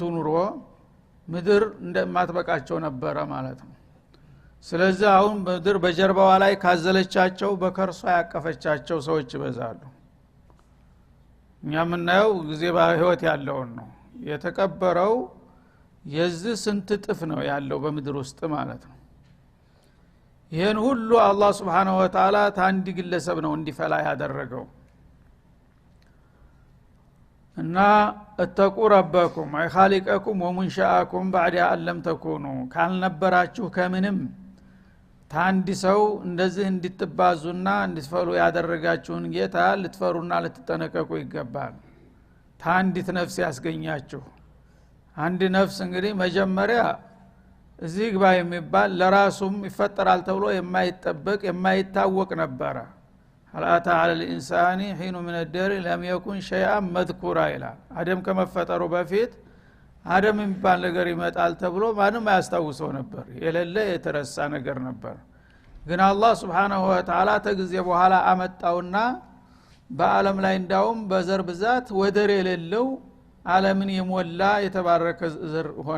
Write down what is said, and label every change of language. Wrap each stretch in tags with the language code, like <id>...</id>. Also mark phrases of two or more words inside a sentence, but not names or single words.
<am>ኑሮ ምድር እንደማትበቃቸው ነበረ ማለት ነው። ስለዚህ አሁን ምድር በጀርባዋ ላይ ካዘለቻቸው በከርሷ ያቀፈቻቸው ሰዎች ይበዛሉ። እኛ የምናየው ጊዜ በህይወት ያለውን ነው። የተቀበረው የዚህ ስንት ጥፍ ነው ያለው በምድር ውስጥ ማለት ነው። ይሄን ሁሉ አላህ</am> <ar>سبحانه وتعالى</ar> <am>ታንዲ ግለሰብ ነው እንዲፈላ ያደረገው። እና</am> <ar>اتقوا ربكم أي خالقكم ومنشئكم بعد ان لم تكونوا</ar> <am>ካልነበራችሁ ከምንም ታንዲ ሰው እንደዚህ እንድትባዙና እንድትፈሉ ያደረጋችሁን ጌታ ልትፈሩና ልትጠነቀቁ ይገባል። ታንዲት ነፍስ ያስገኛችሁ አንድ ነፍስ እንግዲህ መጀመሪያ እዚህ ግባ የሚባል ለራሱም ይፈጠራል ተብሎ የማይጠበቅ የማይታወቅ ነበር።</am> <ar>هل أتى على الانسان حين من الدهر لم يكن شيئا مذكورا</ar> <am>ይላል። አደም ከመፈጠሩ በፊት አደም የሚባል ነገር ይመጣል ተብሎ ማንም አያስታውሰው ነበር። የሌለ የተረሳ ነገር ነበር። ግን አላህ</am> <ar>سبحانه وتعالى</ar> <am>ተግዜ በኋላ አመጣውና በአለም ላይ እንዳውም በዘር ብዛት ወደር የሌለው ዓለምን የሞላ የተባረከ ዘር ሆነ</am>